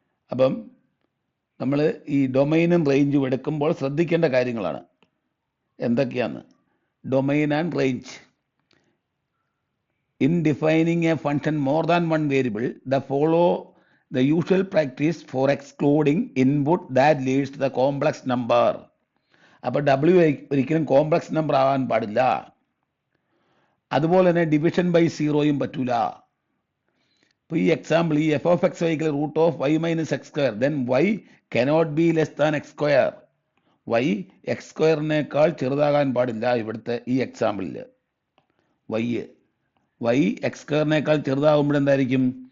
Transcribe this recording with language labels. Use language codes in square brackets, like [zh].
[ml] അപ്പം നമ്മൾ ഈ ഡൊമൈനും റേഞ്ചും എടുക്കുമ്പോൾ ശ്രദ്ധിക്കേണ്ട കാര്യങ്ങളാണ് എന്തൊക്കെയാണ്. [en] Domain and range. In defining a function more than one variable, follow the usual practice for excluding input that leads to the complex number. [ml] അപ്പോൾ ഡബ്ല്യു ഒരിക്കലും കോംപ്ലക്സ് നമ്പർ ആവാൻ പാടില്ല. അതുപോലെ തന്നെ ഡിവിഷൻ ബൈ 0യും പറ്റൂല. [en] ഇപ്പോൾ ഈ എക്സാമ്പിൾ, ഈ F of X y equal root of y minus x square, then y cannot be less than x square. [ml] Y X സ്ക്വയറിനേക്കാൾ ചെറുതാകാൻ പാടില്ല. ഇവിടുത്തെ ഈ എക്സാമ്പിളിൽ വൈ എക്സ് സ്ക്വയറിനേക്കാൾ ചെറുതാകുമ്പോൾ എന്തായിരിക്കും?